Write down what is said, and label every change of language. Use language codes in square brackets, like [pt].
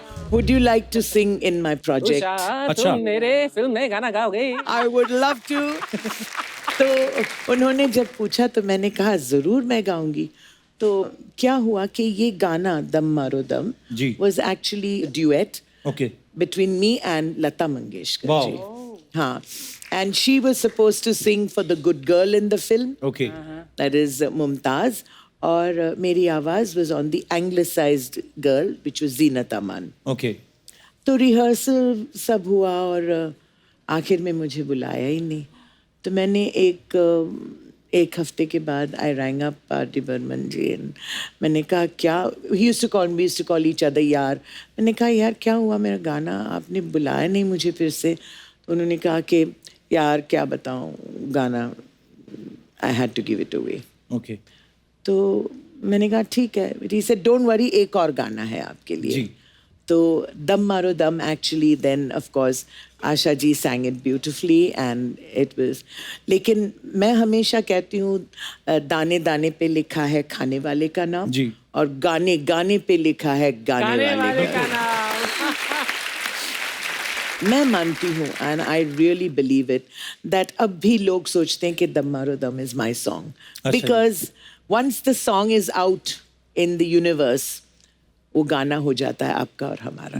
[en] Would you like to sing in my project. [hi] Usha अच्छा। तुम मेरे फिल्म में गाना गाओगे। [en] I would love to। [hi] तो उन्होंने जब पूछा तो मैंने कहा जरूर मैं गाऊंगी। तो क्या हुआ कि ये गाना दम मारो दम जी। [en] was actually a duet okay between me and Lata Mangeshkar Wow. [hi] जी। [en] हाँ and she was supposed to sing for the good girl in the film okay that is Mumtaz [hi] और मेरी आवाज [en] was on the anglicized girl which was Zeenat Aman। Okay [hi] तो rehearsal सब हुआ और आखिर में मुझे बुलाया ही नहीं तो मैंने एक हफ्ते के बाद [en] I rang up [hi] party Burman ji and मैंने कहा क्या [en] he used to call each other [hi] यार मैंने कहा यार क्या हुआ मेरा गाना आपने बुलाया नहीं मुझे फिर से तो उन्होंने कहा कि यार क्या बताऊं गाना [en] I had to give it away. Okay [hi] तो मैंने कहा ठीक है. [en] He said don't worry, [hi] एक और गाना है आपके लिए. जी. [en] तो Dum Maro Dum actually then of course Asha ji sang it beautifully and it was. [hi] लेकिन मैं हमेशा कहती हूँ दाने दाने पे लिखा है खाने वाले का नाम. जी. और गाने गाने पे लिखा है गाने वाले का नाम. मैं मानती हूँ [en] and I really believe it that [hi] अब भी लोग सोचते हैं कि [en] Dum Maro Dum is my song because once the song is out in the universe [hi] वो गाना हो जाता है आपका और हमारा.